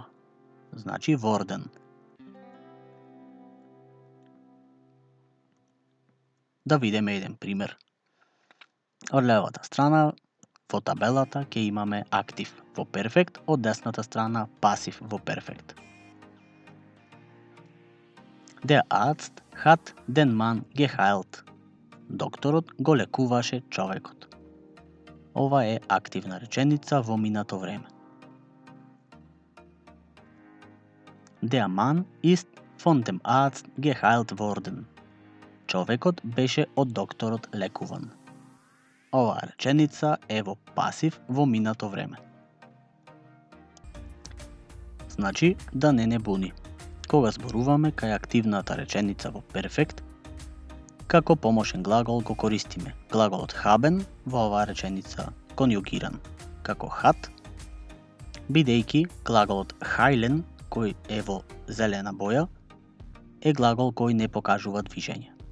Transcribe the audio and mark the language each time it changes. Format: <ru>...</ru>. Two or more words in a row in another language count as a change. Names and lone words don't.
<mk>Значи worden. Да видиме еден пример. Од левата страна во табелата ќе имаме актив во перфект, од десната страна пасив во перфект.</mk> <de>Der Arzt hat den Mann geheilt.</de> <mk>Докторот го лекуваше човекот. Ова е активна реченица во минато време.</mk> <de>Der Mann ist von dem Arzt geheilt worden.</de> <mk>Човекот беше од докторот лекуван. Оваа реченица е во пасив во минато време. Значи да не буни. Кога зборуваме кај активната реченица во перфект, како помошен глагол го користиме глаголот haben во оваа реченица конјугиран како hat, бидејќи глаголот heilen, кој е во зелена боја, е глагол кој не покажува движење.</mk>